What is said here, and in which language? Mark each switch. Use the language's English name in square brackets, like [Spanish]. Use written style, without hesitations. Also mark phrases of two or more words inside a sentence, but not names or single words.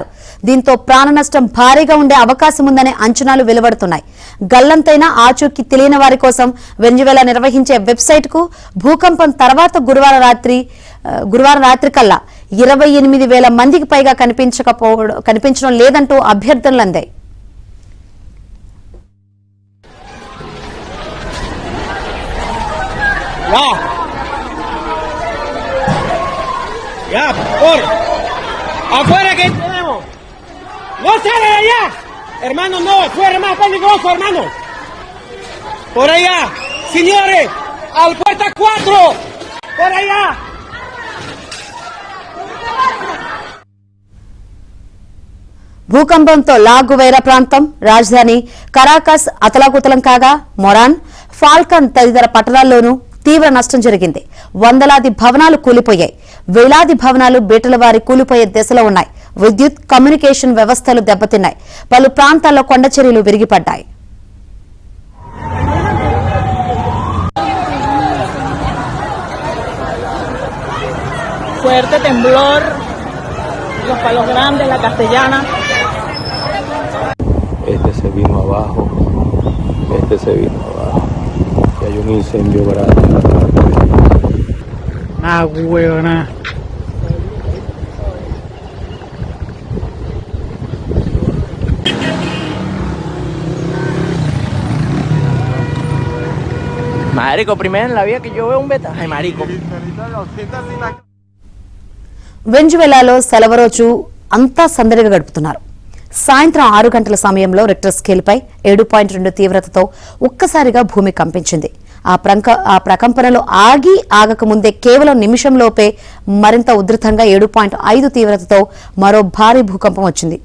[Telugu] దీంతో ప్రాణ నష్టం భారీగా ఉండే అవకాశం ఉందనే అంచనాలు వెలువడుతున్నాయి. గల్లంతైన ఆచూకీ తెలియని వారి కోసం వెనిజువేలా నిర్వహించే వెబ్సైట్ కు భూకంపం తర్వాత గురువారం రాత్రి కల్లా 28,000 మందికి పైగా కనిపించడం లేదంటూ అభ్యర్థనలు అందాయి. [Spanish] Ya, por afuera que tenemos. No sale de allá, hermano, no, afuera es más peligroso, hermano. Por allá, señores, al puerta 4, por allá. [Telugu] భూకంపంతో లా గువైరా ప్రాంతం, రాజధాని కరాకస్ అతలాకుతలం కాగా మొరాన్, ఫాల్కన్ తదితర పట్టణాల్లోనూ తీవ్ర నష్టం జరిగింది. వందలాది భవనాలు కూలిపోయాయి. వేలాది భవనాలు బీటలవారి కూలిపోయే దశలో ఉన్నాయి. విద్యుత్, కమ్యూనికేషన్ వ్యవస్థలు దెబ్బతిన్నాయి. పలు ప్రాంతాల్లో కొండచర్యలు విరిగిపడ్డాయి. [Spanish] Fuerte temblor, los Palos Grandes, la Castellana. Este se vino abajo. Y hay un incendio grande. Ah, huevona. Marico, primero en la vida que yo veo un beta. Ay, marico. [Telugu] వెనిజువేలాలో సెలవు రోజు అంతా సందడిగా గడుపుతున్నారు. సాయంత్రం 6 గంటల సమయంలో రిక్టర్ స్కేల్పై 7.2 తీవ్రతతో ఒక్కసారిగా భూమి కంపించింది. ఆ ప్రకంపనలో ఆగకముందే కేవలం నిమిషంలోపే మరింత ఉధృతంగా 7.5 తీవ్రతతో మరో భారీ భూకంపం వచ్చింది.